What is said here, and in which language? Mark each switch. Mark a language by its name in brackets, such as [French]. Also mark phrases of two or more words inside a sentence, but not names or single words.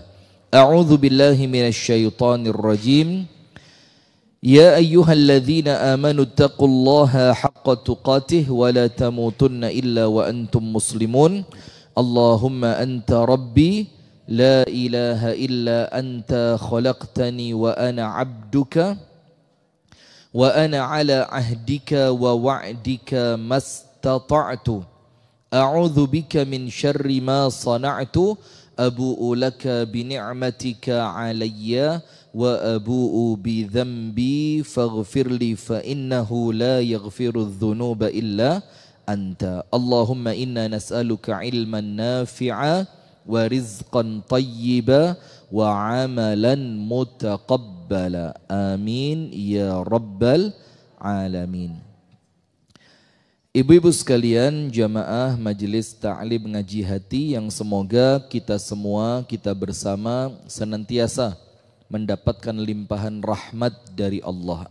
[Arabic] أعوذ بالله من الشيطان الرجيم. يا أيها الذين آمنوا اتقوا الله حق تقاته ولا تموتن إلا وأنتم مسلمون. اللهم أنت ربي لا إله إلا أنت خلقتني وأنا عبدك وأنا على عهدك ووعدك ما استطعت أعوذ بك من شر ما صنعت أبوء لك بنعمتك علي وأبوء بذنبي فاغفر لي فإنه لا يغفر الذنوب إلا أنت. اللهم إنا نسألك علما نافعا ورزقا طيبا وعملا متقبلا. آمين يا رب العالمين. [Indonesian] Ibu-ibu sekalian, jamaah majelis ta'lim ngaji hati yang semoga kita semua, kita bersama senantiasa mendapatkan limpahan rahmat dari Allah.